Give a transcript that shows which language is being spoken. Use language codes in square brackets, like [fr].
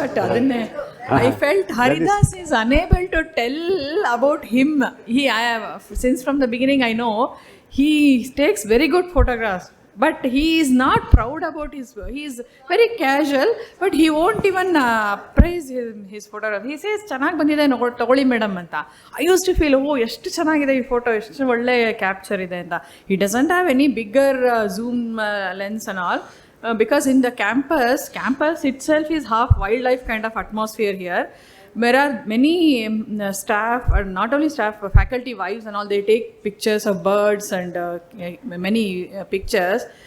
[en] what I felt Haridas is unable to tell about him. Since from the beginning I know he takes very good photographs, but he is not proud about his work. He is very casual, but he won't even praise his photograph. He says [kn] ಚೆನ್ನಾಗಿ ಬಂದಿದೆ ತಗೊಳ್ಳಿ madam ಅಂತ. [en] I used to feel, [kn] ಎಷ್ಟು ಚೆನ್ನಾಗಿದೆ ಈ photo, ಎಷ್ಟು ಒಳ್ಳೆ capture ಇದೆ ಅಂತ. [en] He doesn't have any bigger zoom lens and all. Because in the campus itself is half wildlife kind of atmosphere here. There are many staff, or not only staff, faculty wives and all, they take pictures of birds and many pictures.